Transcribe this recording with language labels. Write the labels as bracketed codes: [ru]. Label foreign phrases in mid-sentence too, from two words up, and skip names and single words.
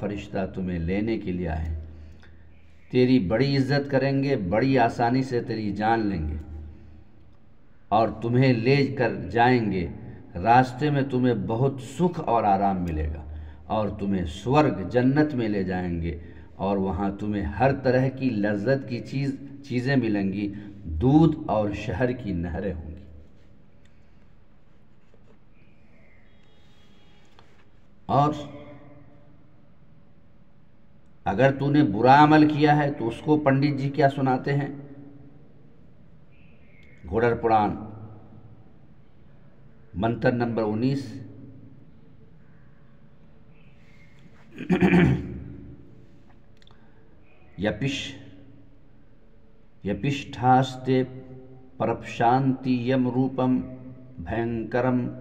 [ur] فرشتہ تمہیں لینے کے لیے آئے، تیری بڑی عزت کریں گے، بڑی آسانی سے تیری جان لیں گے اور تمہیں لے کر جائیں گے، راستے میں تمہیں بہت سکھ اور آرام ملے گا، اور تمہیں سورگ جنت میں لے جائیں گے، اور وہاں تمہیں ہر طرح کی لذت کی چیزیں ملیں گی، دودھ اور شہر کی نہریں ہوں گی۔ اور اگر تو نے برا عمل کیا ہے تو اس کو پنڈت جی کیا سناتے ہیں؟ گھوڑر پران منتر نمبر 19 [sa] यपश्ठास्ते प्रपश्यन्ति यम रूपम् भयङ्करम्